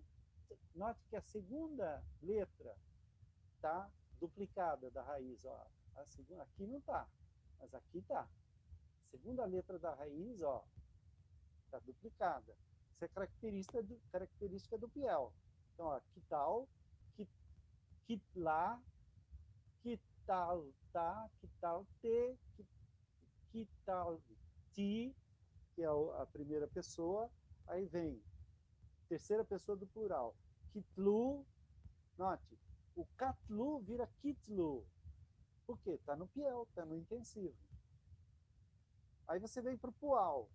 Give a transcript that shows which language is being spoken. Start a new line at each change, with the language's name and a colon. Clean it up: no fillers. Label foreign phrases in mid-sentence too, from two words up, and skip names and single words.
Portuguese: Note que a segunda letra está duplicada da raiz. Ó. A segunda, aqui não está, mas aqui está. A segunda letra da raiz, ó, está duplicada. Isso é característica do piel. Então, ó,
Hebrew: קִטֵּל, קִטְּלָה, קִטַּלְתָּ, קִטַּלְתְּ, קִטַּלְתִּי,
Portuguese: que é a primeira pessoa. Aí vem terceira pessoa do plural. Kitlu. Note, o catlu vira kitlu. Por quê? Está no piel, está no intensivo. Aí você vem para o pual.